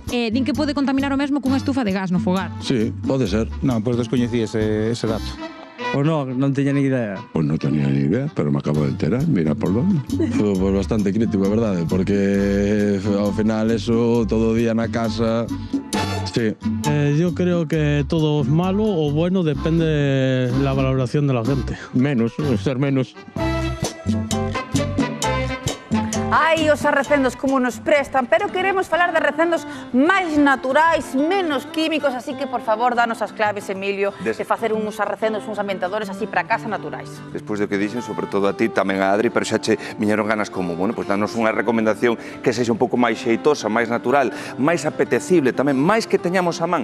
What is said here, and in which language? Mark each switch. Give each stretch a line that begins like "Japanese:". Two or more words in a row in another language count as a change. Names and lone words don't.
Galician: Din que pode contaminar o mesmo cunha estufa de gas no fogar. Sí, pode ser. No, pues descoñecí ese dato. Pues non teña ni idea.
Spanish: Pues no tenía ni idea, pero me acabo de enterar, mira por dónde.
Galician: Pues bastante crítico, é verdade, porque ao final eso todo o día na casa.
Spanish: Sí. Yo creo que todo es malo o bueno, depende de la valoración de la gente. Menos, ser menos.
Galician: Ai, os arrecendos como nos prestan, pero queremos falar de arrecendos máis naturais, menos químicos, así que, por favor, danos as claves, Emilio, de facer uns arrecendos, uns ambientadores así para casa naturais. Despois do que dixen, sobre todo a ti, tamén a Adri, pero xa che viñeron ganas como, bueno, pois danos unha recomendación que sexa un pouco máis xeitosa, máis natural, máis apetecible tamén, máis que teñamos a man.